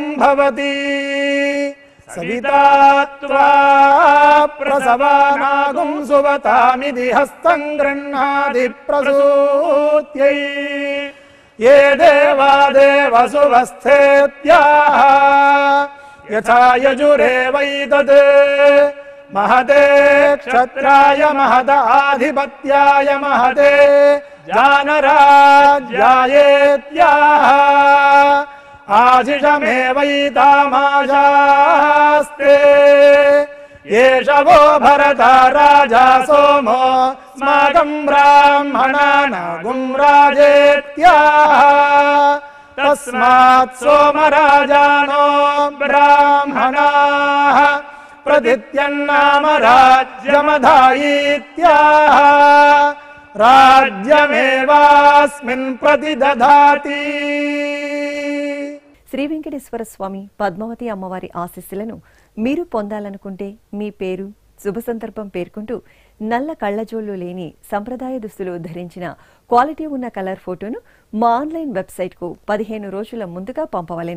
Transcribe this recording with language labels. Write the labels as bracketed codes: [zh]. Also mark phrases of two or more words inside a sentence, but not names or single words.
[sa] భవతి సవితా త్వా ప్రసవానాగుం సువతామిది హస్తం గృహ్ణాది ప్రసూత్యై ఏ దేవా దేవసువస్థేత్యాః యథా యజురేవైతద్ महते क्षत्राय महदाधिपत्याय महते जानराज्यायेत्याः आशिषमेवैतामाशास्ते एष वो भरता राजा सोमो स्माकं ब्राह्मणानागुं राजेत्याः तस्मात् सोमराजानो ब्राह्मणाः प्रदित्यन्नाम राज्यमधायीत्याह राज्यमेवास्मिन् प्रतिदधाति. [te] శ్రీ వెంకటేశ్వర స్వామి పద్మావతి అమ్మవారి ఆశీస్సులను మీరు పొందాలనుకుంటే మీ పేరు శుభ సందర్భం పేర్కొంటూ నల్ల కళ్లజోళ్లు లేని సంప్రదాయ దుస్తులు ధరించిన క్వాలిటీ ఉన్న కలర్ ఫోటోను మా [en] online website [te] 15 రోజుల ముందుగా పంపవలెను.